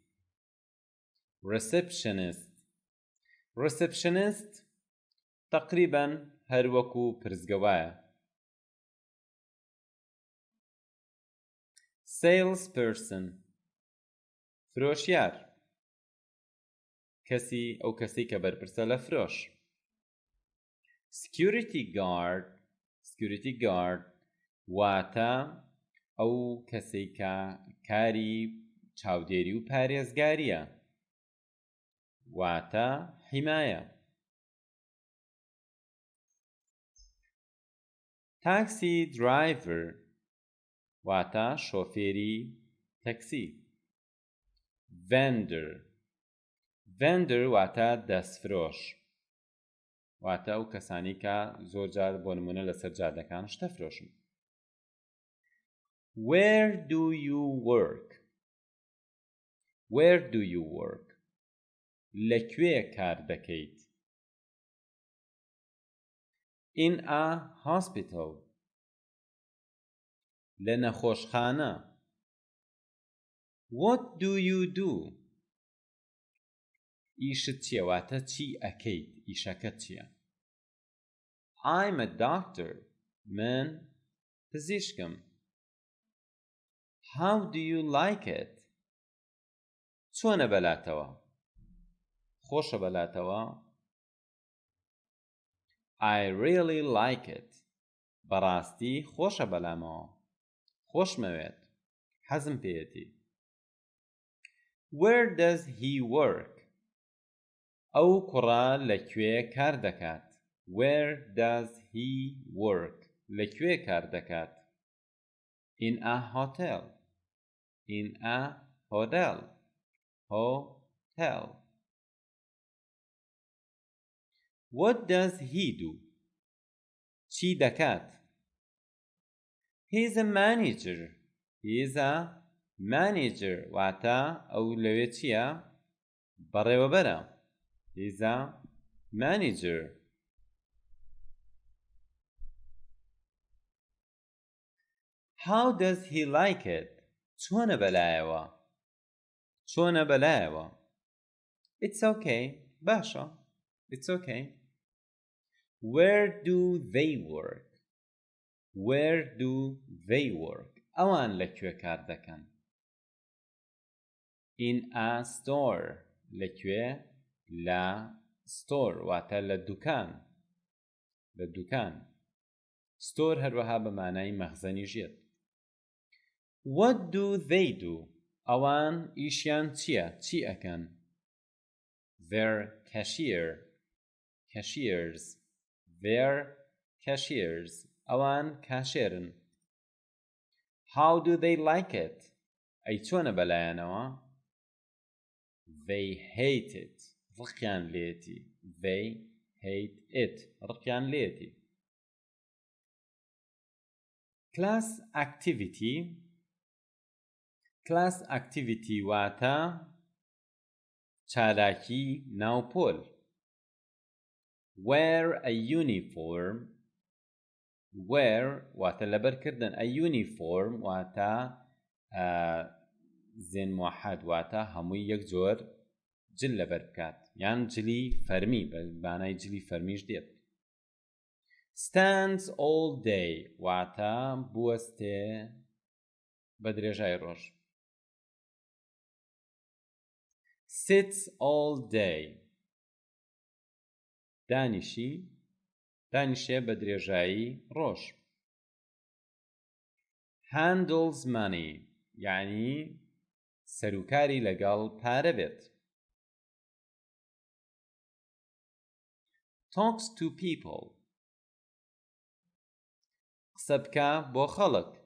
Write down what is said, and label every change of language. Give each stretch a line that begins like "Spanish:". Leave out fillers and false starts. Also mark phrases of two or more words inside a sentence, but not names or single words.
Central Kurdish: receptionist تقریباً هەر وەکو پرزگەوایە. salesperson فرۆشیار، ئەو کەسی کە بەرپرسە لە فرۆش.
English: security guard
Central Kurdish: واتە ئەو کەسەی کە کاری چاودێری و پارێزگاریە، واتە حیمایە.
English: taxi driver
Central Kurdish: واتە شۆفێری تەکسی. vendor واتە دەستفرۆش، واتە ئەو کەسانی کە زۆر جار بۆ نمونە لەسەر جادەکان شتە فرۆشن.
English: where do you work
Central Kurdish: لەکوێ کار دەکەیت؟
English: In a hospital.
Central Kurdish: لە نەخۆشخانە.
English: What do you do?
Central Kurdish: ئیشت چییە؟ واتە چی ئەکەیت؟ ئیشەکەت چییە؟
English: I'm a doctor.
Central Kurdish: من پزیشکم.
English: How do you like it?
Central Kurdish: چۆنە بەلاتەوە؟ خۆشە بەلاتەوە؟
English: I really like it.
Central Kurdish: بەڕاستی خۆشە بەلامەوە. خۆشمەوێت. حەزم پێیەتی.
English: Where does he work?
Central Kurdish: ئەو کوڕە لەکوێ کار دەکات؟
English: Where does he work?
Central Kurdish: لەکوێ کار دەکات؟
English: In a hotel. In a hotel. Hotel. What does he do?
Central Kurdish: چی دەکات؟
English: He's a manager. He's a manager.
Central Kurdish: واتە ئەو لەوێ چییە؟ بەڕێوەبەرە.
English: He's a manager. How does he like it?
Central Kurdish: چۆنە بەلایەوە؟ چۆنە بەلایەوە؟
English: It's okay. باشە. It's okay. Where do they work? Where do they work?
Central Kurdish: ئەوان لەکوێ کار دەکەن؟
English: In a store.
Central Kurdish: لەکوێ؟ لە store. واتە لە دوکان. لە دوکان. store هەروەها بە مانای مەخزەنی ژێت.
English: What do they do?
Central Kurdish: ئەوان ئیشیان چییە؟ چی ئەکەن؟
English: They're cashiers. They're cashiers.
Central Kurdish: ئەوان کاشێرن.
English: How do they like it?
Central Kurdish: ئەی چۆنە بەلایەنەوە؟
English: They hate it.
Central Kurdish: ڕقیان لێتی.
English: They hate it.
Central Kurdish: ڕقیان لێتی.
English: Class activity. Class activity
Central Kurdish: واتە چالاکی ناوپۆل.
English: Wear a uniform.
Central Kurdish: Wear واتە لەبەرکردن.
English: A uniform
Central Kurdish: واتە زێن موحەد واتە هەمووی یەک جۆر جل لەبەر بکات. یان جلی فەرمی بە مانای جلی فەرمیش دێت.
English: Stands all day
Central Kurdish: واتە بوەستێ بە درێژای ڕۆژ.
English: Sits all day.
Central Kurdish: دانیشێ بە درێژایی ڕۆژ.
English: Handles money
Central Kurdish: یعنی سەرۆکاری لەگەڵ پارە بێت.
English: Talks to people
Central Kurdish: قسە بکە بۆ خەڵک.